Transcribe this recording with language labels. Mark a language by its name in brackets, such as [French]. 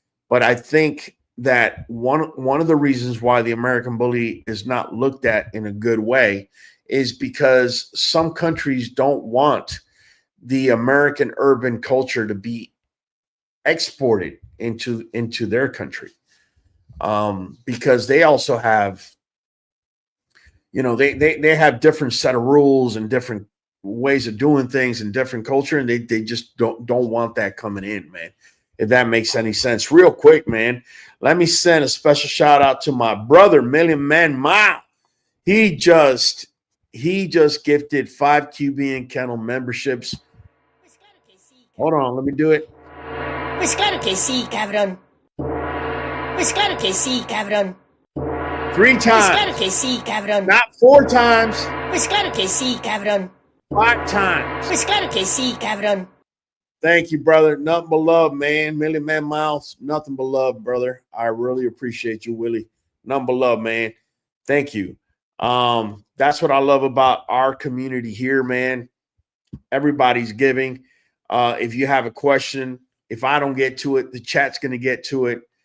[English] But I think that one of the reasons why the American Bully is not looked at in a good way is because some countries don't want the American urban culture to be exported into their country, because they also have, they have different set of rules and different ways of doing things and different culture, and they just don't want that coming in, man. If that makes any sense. Real quick, man, let me send a special shout out to my brother, Million Man Mile. He just gifted 5 QB and Kennel memberships. Hold on, let me do it. [Spanish] Pues claro que sí, cabrón. Pues claro que sí, cabrón. [English] 3 times. [Spanish] Pues claro que sí, cabrón. [English] Not 4 times. [Spanish] Pues claro que sí, cabrón. [English] 5 times. [Spanish] Pues claro que sí, cabrón. [English] Thank you, brother. Nothing but love, man. Million Man Miles, nothing but love, brother. I really appreciate you, Willie. Nothing but love, man. Thank you. That's what I love about our community here, man. Everybody's giving. If you have a question, if I don't get to it, the chat's going to get to it.